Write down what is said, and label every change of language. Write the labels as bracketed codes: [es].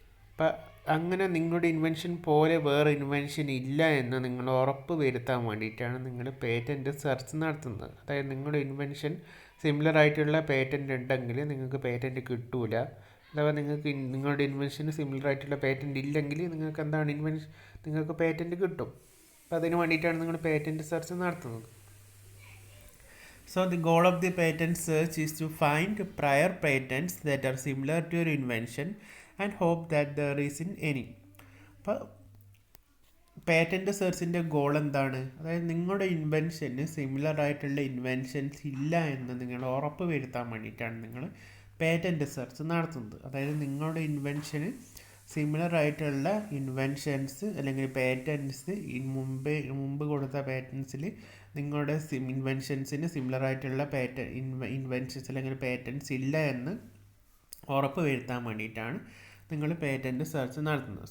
[ml] അപ്പം അങ്ങനെ നിങ്ങളുടെ ഇൻവെൻഷൻ പോലെ വേറെ ഇൻവെൻഷൻ ഇല്ല എന്ന് നിങ്ങൾ ഉറപ്പ് വരുത്താൻ വേണ്ടിയിട്ടാണ് നിങ്ങൾ പേറ്റൻറ്റ് സെർച്ച് നടത്തുന്നത്. അതായത് നിങ്ങളുടെ ഇൻവെൻഷൻ സിമിലർ ആയിട്ടുള്ള പേറ്റൻറ്റ് ഉണ്ടെങ്കിൽ നിങ്ങൾക്ക് പേറ്റൻറ്റ് കിട്ടൂല. അഥവാ നിങ്ങളുടെ ഇൻവെൻഷന് സിമിലർ ആയിട്ടുള്ള പേറ്റൻറ്റ് ഇല്ലെങ്കിൽ നിങ്ങൾക്ക് എന്താണ് നിങ്ങൾക്ക് പേറ്റൻറ്റ് കിട്ടും. അപ്പോൾ അതിന് വേണ്ടിയിട്ടാണ് നിങ്ങൾ പേറ്റൻറ്റ് സെർച്ച് നടത്തുന്നത്. [en] So the goal of the patent search is to find prior patents that are similar to your invention and hope that there isn't any. [ml] അപ്പോൾ പേറ്റൻറ്റ് സെർച്ചിൻ്റെ ഗോൾ എന്താണ്? അതായത് നിങ്ങളുടെ ഇൻവെൻഷന് സിമിലർ ആയിട്ടുള്ള ഇൻവെൻഷൻസ് ഇല്ല എന്ന് നിങ്ങൾ ഉറപ്പ് വരുത്താൻ വേണ്ടിയിട്ടാണ് നിങ്ങൾ പേറ്റൻറ്റ് സെർച്ച് നടത്തുന്നത്. അതായത് നിങ്ങളുടെ ഇൻവെൻഷന് സിമിലർ ആയിട്ടുള്ള ഇൻവെൻഷൻസ് അല്ലെങ്കിൽ പേറ്റൻറ്റ്സ് മുമ്പ് കൊടുത്ത പേറ്റൻസിൽ നിങ്ങളുടെ ഇൻവെൻഷൻസിന് സിമിലർ ആയിട്ടുള്ള ഇൻവെൻഷൻസ് അല്ലെങ്കിൽ പേറ്റൻറ്റ്സ് ഇല്ല എന്ന് ഉറപ്പ് വരുത്താൻ വേണ്ടിയിട്ടാണ് നിങ്ങൾ പേറ്റൻറ്റ് സെർച്ച് നടത്തുന്നത്.